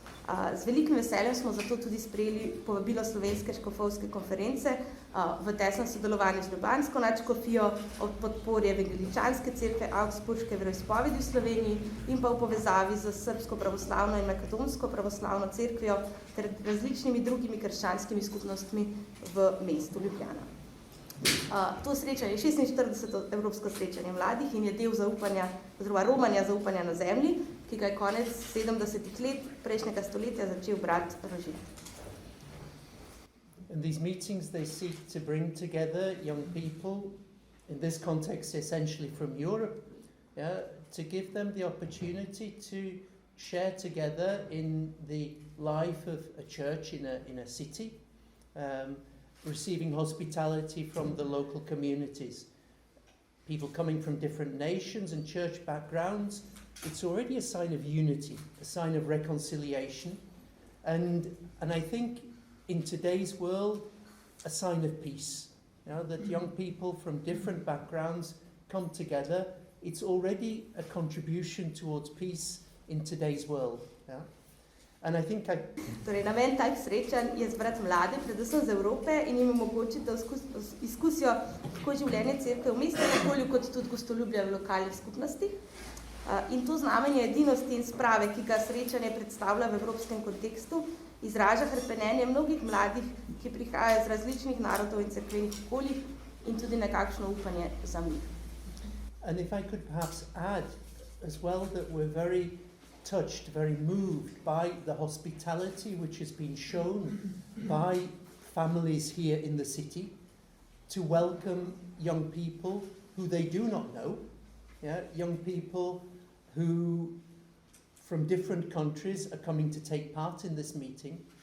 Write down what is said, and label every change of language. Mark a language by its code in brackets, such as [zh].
[sl] Z velikim veseljem smo zato tudi sprejeli povabilo Slovenske škofovske konference v tesnem sodelovanju z ljubljansko nadškofijo ob podpori Evangeličanske cerkve Augsburške veroizpovedi v Sloveniji in pa v povezavi z Srbsko pravoslavno in Makedonsko pravoslavno cerkvijo ter različnimi drugimi krščanskimi skupnostmi v mestu Ljubljana. To srečanje je 46. Evropsko srečanje mladih in je del zaupanja, oziroma romanja zaupanja na zemlji, ki ga je konec 70. let prejšnjega stoletja začel brat Rožin. [en] And these meetings, they seek to bring together young people, in this context essentially from Europe, to give them the opportunity to share together in the life of a church in a city, receiving hospitality from the local communities. People coming from different nations and church backgrounds, it's already a sign of unity, a sign of reconciliation, and I think in today's world, a sign of peace. That young people from different backgrounds come together, it's already a contribution towards peace in today's world. And I think [sl] Torej, namen tak srečanj je zbrati mlade, predvsem z Evrope, in jim omogočiti, da izkusijo tako življenje cerkve v mestnem okolju, kot tudi gostoljubje v lokalnih skupnostih. In to znamenje edinosti in sprave, ki ga srečanje predstavlja v evropskem kontekstu, izraža hrepenenje mnogih mladih, ki prihajajo z različnih narodov in cerkvenih okoljih in tudi nekakšno upanje za mir. [en] And if I could perhaps add as well that we're very touched, very moved by the hospitality which has been shown by families here in the city to welcome young people who they do not know, young people who from different countries are coming to take part in this meeting.